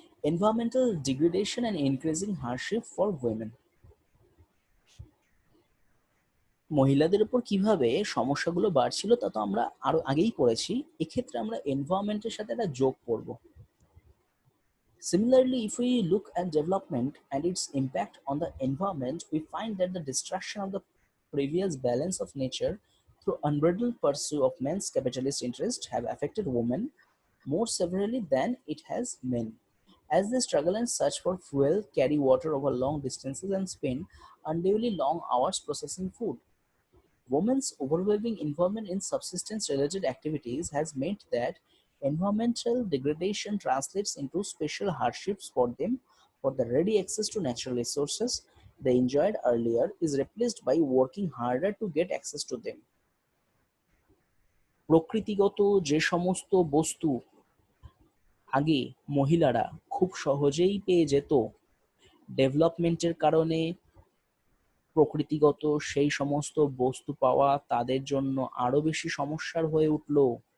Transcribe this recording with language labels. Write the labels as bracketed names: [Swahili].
[English] Environmental degradation and increasing hardship for women. [Bangla] মহিলাদের উপর কিভাবে সমস্যাগুলো বাড়ছিল তা তো আমরা আরো আগেই পড়েছি, এক্ষেত্রে আমরা এনভায়রনমেন্টের সাথে একটা যোগ করব। [English] Similarly, if we look at development and its impact on the environment, we find that the destruction of the previous balance of nature through unbridled pursuit of men's capitalist interests have affected women more severely than it has men, as they struggle and search for fuel, carry water over long distances, and spend unduly long hours processing food. Women's overwhelming involvement in subsistence-related activities has meant that environmental degradation translates into special hardships for them, for the ready access to natural resources they enjoyed earlier is replaced by working harder to get access to them. [Bangla] প্রকৃতিগত যে সমস্ত বস্তু আগে মহিলারা খুব সহজেই পেয়ে যেত, ডেভেলপমেন্টের কারণে প্রকৃতিগত সেই সমস্ত বস্তু পাওয়া তাদের জন্য আরো বেশি সমস্যার হয়ে উঠল।